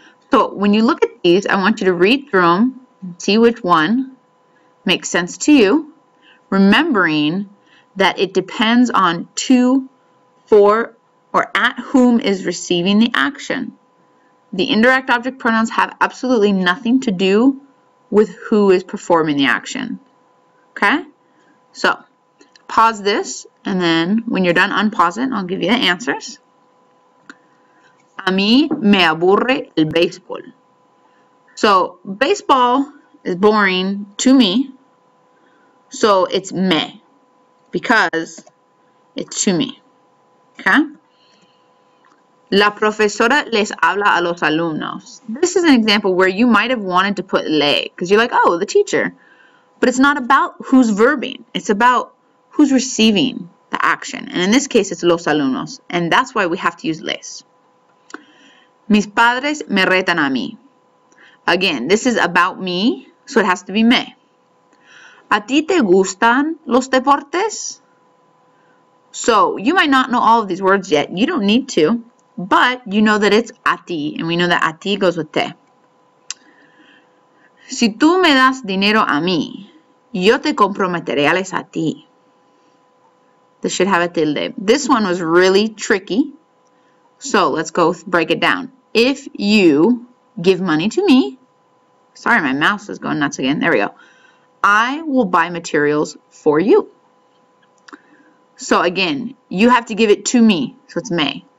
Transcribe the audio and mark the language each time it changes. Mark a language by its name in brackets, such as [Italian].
[English] So when you look at these, I want you to read through them and see which one makes sense to you, remembering that it depends on to, for, or at whom is receiving the action. The indirect object pronouns have absolutely nothing to do with who is performing the action. Okay? So, pause this, and then when you're done, unpause it, and I'll give you the answers. [Spanish] A mí me aburre el béisbol. [English] So, baseball is boring to me, so it's me, because it's to me. Okay? [Spanish] La profesora les habla a los alumnos. [English] This is an example where you might have wanted to put le, because you're like, oh, the teacher. But it's not about who's verbing. It's about who's receiving the action. And in this case, it's los alumnos. And that's why we have to use les. [Spanish] Mis padres me retan a mí. [English] Again, this is about me, so it has to be me. [Spanish] ¿A ti te gustan los deportes? [English] So you might not know all of these words yet. You don't need to. But you know that it's a ti, and we know that a ti goes with te. [Spanish] Si tú me das dinero a mí, yo te comprometeré a ti. [English] This should have a tilde. This one was really tricky, so let's go break it down. If you give money to me, sorry, my mouse is going nuts again. There we go. I will buy materials for you. So again, you have to give it to me, so it's me.